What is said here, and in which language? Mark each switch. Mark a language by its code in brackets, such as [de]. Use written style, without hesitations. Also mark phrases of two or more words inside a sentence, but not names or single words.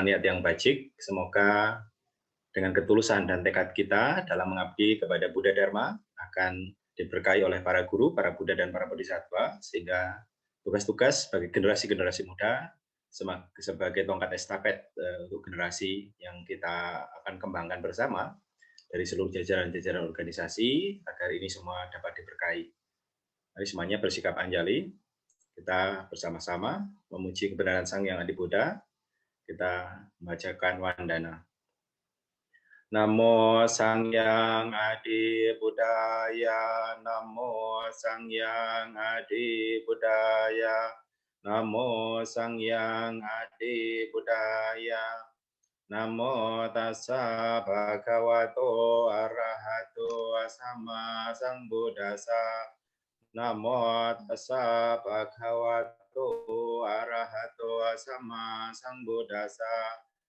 [id] niat yang baik, semoga dengan ketulusan dan tekad kita dalam mengabdi kepada Buddha Dharma akan diberkahi oleh para guru, para Buddha dan para Bodhisattva, sehingga tugas-tugas bagi generasi-generasi muda sebagai tongkat estafet untuk generasi yang kita akan kembangkan bersama dari seluruh jajaran-jajaran organisasi agar ini semua dapat diberkahi. Mari semuanya bersikap anjali, kita bersama-sama memuji kebenaran Sang Yang Adi Buddha, kita membacakan wandana. [pi] Namo Sang Yang Adi Buddhaya, Namo Sang Yang Adi Buddhaya, Namo Sang Yang Adi Buddhaya, Namo Tassa Bhagavato Arahato Sama Sambuddhassa, Namo Tassa Bhagavato Arahato Sama Sambuddhassa,